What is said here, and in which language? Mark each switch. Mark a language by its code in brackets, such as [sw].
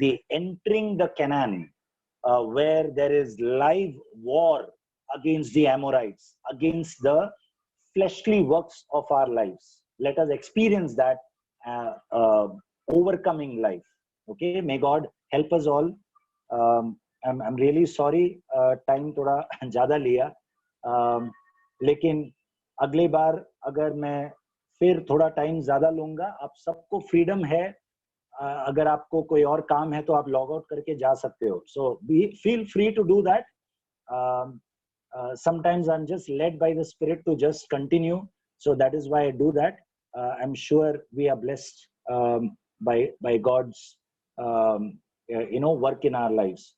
[en] entering the Canaan, where there is live war against the Amorites, against the fleshly works of our lives. Let us experience that overcoming life. Okay, may God help us all. I'm really sorry, [hi] time थोड़ा ज्यादा लिया, लेकिन अगली बार अगर मैं फिर थोड़ा time ज्यादा लूंगा। आप सबको फ्रीडम है, अगर आपको कोई और काम है तो आप लॉग आउट करके जा सकते हो। [en] So feel free to do that. sometimes I'm just led by the Spirit to just continue, so that is why I do that. I'm sure we are blessed by God's work in our lives.